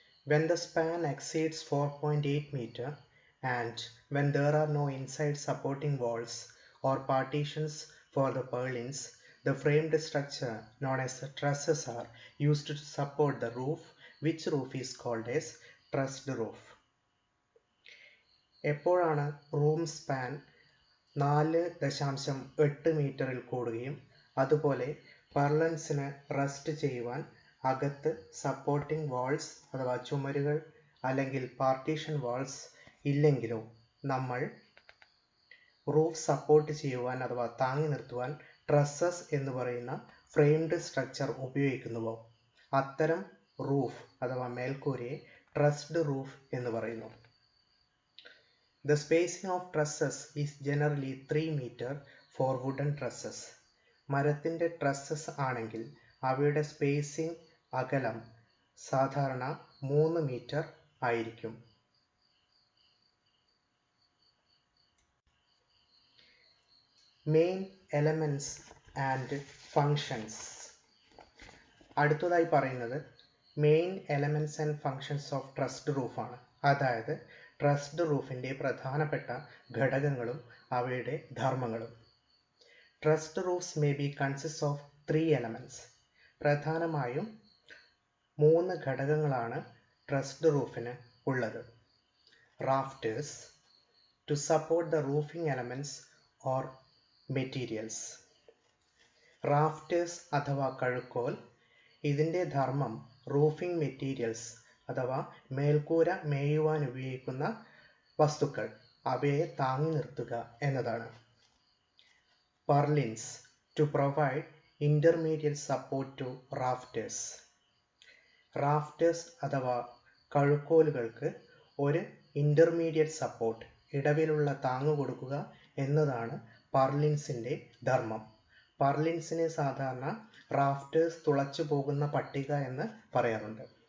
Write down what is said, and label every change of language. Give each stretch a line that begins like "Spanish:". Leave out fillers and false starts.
English: When the span exceeds 4.8 meter and when there are no inside supporting walls or partitions for the purlins, the framed structure known as the trusses are used to support the roof, which roof is called as trussed roof.
Malayalam: എപ്പോഴാണ് room span 4.8 മീറ്ററിൽ കൂടുകയും അതുപോലെ പർലൻസിന് rest ചെയ്യുവാൻ അകത്ത് supporting walls അഥവാ ചുമരുകൾ അല്ലെങ്കിൽ partition walls ഇല്ലെങ്കിലോ നമ്മൾ റൂഫ് സപ്പോർട്ട് ചെയ്യുവാൻ അഥവാ താങ്ങി നിർത്തുവാൻ ട്രസ്സസ് എന്ന് പറയുന്ന ഫ്രെയിംഡ് സ്ട്രക്ചർ ഉപയോഗിക്കുന്നുവോ അത്തരം റൂഫ് അഥവാ മേൽക്കൂരയെ ട്രസ്ഡ് റൂഫ് എന്ന് പറയുന്നു.
English: The spacing of trusses is generally 3 meter for wooden trusses.
Malayalam: മരത്തിൻ്റെ ട്രസ്സസ് ആണെങ്കിൽ അവയുടെ സ്പേസിംഗ് അകലം സാധാരണ 3 മീറ്റർ ആയിരിക്കും.
English: Main elements and functions.
Malayalam: അടുത്തതായി പറയുന്നത് main elements and functions of trussed റൂഫാണ്. അതായത് ട്രസ്ഡ് റൂഫിൻ്റെ പ്രധാനപ്പെട്ട ഘടകങ്ങളും അവയുടെ ധർമ്മങ്ങളും.
English: Trussed roofs may be consist of 3 elements.
Malayalam: പ്രധാനമായും 3 ഘടകങ്ങളാണ് ട്രസ്ഡ് റൂഫിന് ഉള്ളത്.
English: Rafters to support the roofing elements or materials.
Malayalam: Rafters അഥവാ കഴുക്കോൽ, ഇതിൻ്റെ ധർമ്മം റൂഫിംഗ് മെറ്റീരിയൽസ് അഥവാ മേൽക്കൂര മേയുവാൻ ഉപയോഗിക്കുന്ന വസ്തുക്കൾ അവയെ താങ്ങി നിർത്തുക എന്നതാണ്.
English: Purlins to provide intermediate support to rafters.
Malayalam: Rafters അഥവാ കഴുക്കോലുകൾക്ക് ഒരു ഇൻ്റർമീഡിയറ്റ് സപ്പോർട്ട് ഇടവിലുള്ള താങ്ങ് കൊടുക്കുക എന്നതാണ് പർലിൻസിൻ്റെ ധർമ്മം. പർലിൻസിനെ സാധാരണ റാഫ്റ്റേഴ്സ് തുളച്ചു പോകുന്ന പട്ടിക എന്ന് പറയാറുണ്ട്.